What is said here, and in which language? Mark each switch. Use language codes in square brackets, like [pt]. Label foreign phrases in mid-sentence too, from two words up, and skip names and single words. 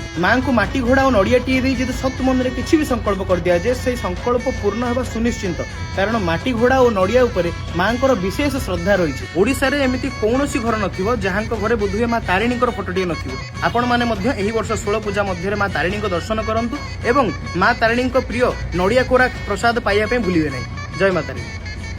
[or] ମାଙ୍କୁ ମାଟି ଘୋଡ଼ା ଓ ନଡ଼ିଆଟିଏ ଦେଇ ଯଦି ସତ ମନରେ କିଛି ବି ସଂକଳ୍ପ କରିଦିଆଯାଏ ସେହି ସଂକଳ୍ପ ପୂର୍ଣ୍ଣ ହେବା ସୁନିଶ୍ଚିତ କାରଣ ମାଟି ଘୋଡ଼ା ଓ ନଡ଼ିଆ ଉପରେ ମାଙ୍କର ବିଶେଷ ଶ୍ରଦ୍ଧା ରହିଛି। ଓଡ଼ିଶାରେ ଏମିତି କୌଣସି ଘର ନଥିବ ଯାହାଙ୍କ ଘରେ ବୋଧହୁଏ ମା ତାରିଣୀଙ୍କର ଫଟୋଟିଏ ନଥିବ। ଆପଣମାନେ ମଧ୍ୟ ଏହି ବର୍ଷ 16 ପୂଜା ମଧ୍ୟରେ ମା ତାରିଣୀଙ୍କ ଦର୍ଶନ କରନ୍ତୁ ଏବଂ ମା ତାରିଣୀଙ୍କ ପ୍ରିୟ ନଡ଼ିଆ କୋରା ପ୍ରସାଦ ପାଇବା [hi] भूलिए नहीं। जय माता दी।